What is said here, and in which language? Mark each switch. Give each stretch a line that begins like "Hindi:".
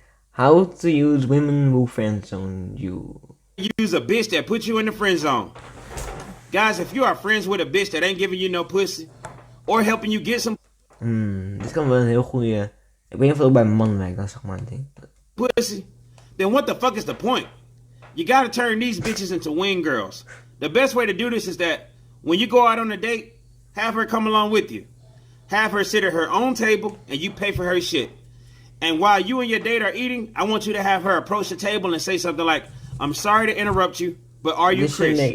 English: How to use women who friendzone you. Use a bitch that puts you in the friend zone. Guys, if you are friends with a bitch that ain't giving you no pussy, or helping you get some...
Dutch: Dit kan wel een heel goede... Ik weet niet of het ook bij mannen werkt, dat is zeg maar een ding.
English: Pussy, then what the fuck is the point? You gotta turn these bitches into wing girls. The best way to do this is that when you go out on a date, have her come along with you. Have her sit at her own table and you pay for her shit. And while you and your date are eating, I want you to have her approach the table and say something like, I'm sorry to interrupt you, but are you Chris?